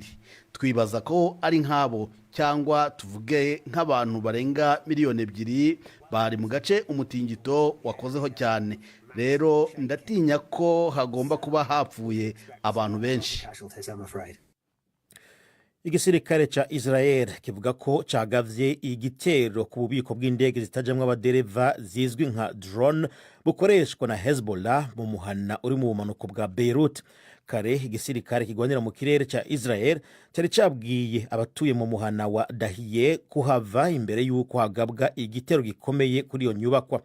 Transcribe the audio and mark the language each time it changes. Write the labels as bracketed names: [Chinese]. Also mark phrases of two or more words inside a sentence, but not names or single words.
[Kinyarwanda] Twibaza ko ari nk'abo, cyangwa tuvuge nk'abantu barenga 2,000,000 bari mu gace umutingito wakozeho cyane. Rero ndatinya ko hagomba kuba hapfuye abantu benshi. [Rundi] Igisirikare ca Israel kivuga ko cagavye igitero ku bubiko bw'indege zitajamwe abadereva zizwi nka drone bukoreshwa na Hezbollah mu muhana uri mu bumanuko bwa Beirut. Kare igisirikare kigwanira mu kirere ca Israel cyari cabwiye abatuye mu muhana wa Dahiye kuhava imbere y'uko hagabwa igitero gikomeye kuri iyo nyubakwa.